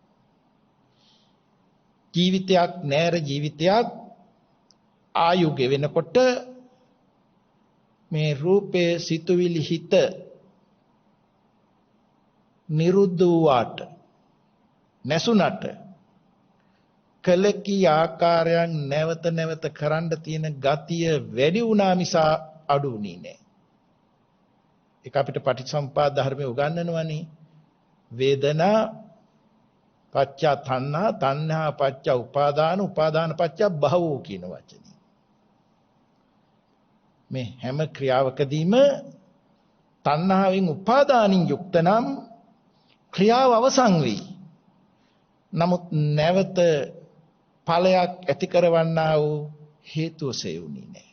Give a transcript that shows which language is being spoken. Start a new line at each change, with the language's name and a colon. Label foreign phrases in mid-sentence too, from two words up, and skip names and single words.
Sinhala: ජීවිතයක් නෑර ජීවිතයක් ආයුගෙ වෙනකොට මේ රූපේ සිතුවිලි හිත නිරුද්ධ වූාට නැසුණට කලකී ආකාරයන් නැවත නැවත කරන්න තියෙන ගතිය වැඩි වුණා මිසා අඩු වුණේ නෑ. ඒක අපිට පටිච්චසමුප්පාද ධර්මයේ උගන්වනවානේ.
Pali: වේදනා පච්චා තණ්හා තණ්හා පච්චා උපාදාන උපාදාන පච්චා භවෝ
Sinhala: කියන වචනේ. මේ හැම ක්‍රියාවකදීම තණ්හාවෙන් උපාදානින් යුක්ත නම් ක්‍රියාව අවසන් වෙයි. නමුත් නැවත ඵලයක් ඇති කරවන්නා වූ හේතුව සෙවුනේ නැහැ.